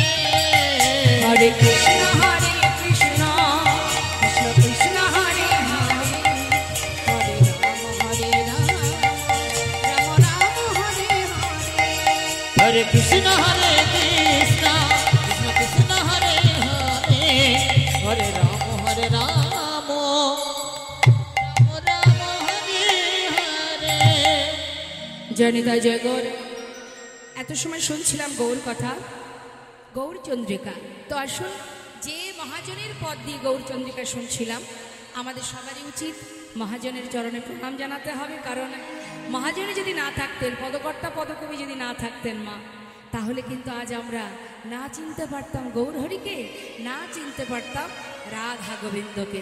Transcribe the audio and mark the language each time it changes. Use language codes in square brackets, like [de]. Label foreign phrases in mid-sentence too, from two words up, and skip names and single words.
[sa] हरे कृष्ण कृष्ण कृष्ण हरे हरे हरे राम राम हरे हरे। हरे कृष्ण कृष्ण कृष्ण हरे हरे हरे राम राम राम हरे हरे। [bn] জয় নিতাই জয় গৌর। এত সময় শুনছিলাম গৌর কথা, গৌর চন্দ্রিকা। তো আসুন, যে মহাজনের পদ দিয়ে গৌর চন্দ্রিকা শুনছিলাম, আমাদের সবারই উচিত মহাজনের চরণে প্রণাম জানাতে হবে। কারণ মহাজনে যদি না থাকতেন, পদকর্তা পদকবি যদি না থাকতেন মা, তাহলে কিন্তু আজ আমরা না চিনতে পারতাম গৌরহরিকে, না চিনতে পারতাম রাধা গোবিন্দকে।